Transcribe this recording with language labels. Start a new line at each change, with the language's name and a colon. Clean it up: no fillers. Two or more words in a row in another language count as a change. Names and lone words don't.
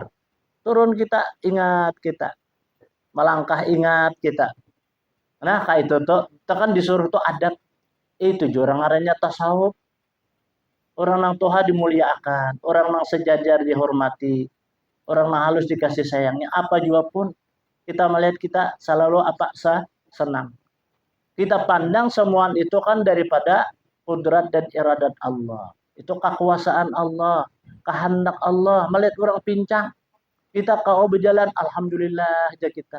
Indonesian: Turun kita, ingat kita. Melangkah ingat kita. Nah, kayak itu tuh, kita kan disuruh tuh adab. Itu orang arahnya tasawuf. Orang nang toha dimuliakan. Orang nang sejajar dihormati. Orang nang halus dikasih sayangnya. Apa juga pun, kita melihat kita selalu senang. Kita pandang semua itu kan daripada kudrat dan iradat Allah. Itu kekuasaan Allah, kehendak Allah. Melihat orang pincang, kita kau berjalan, alhamdulillah aja kita.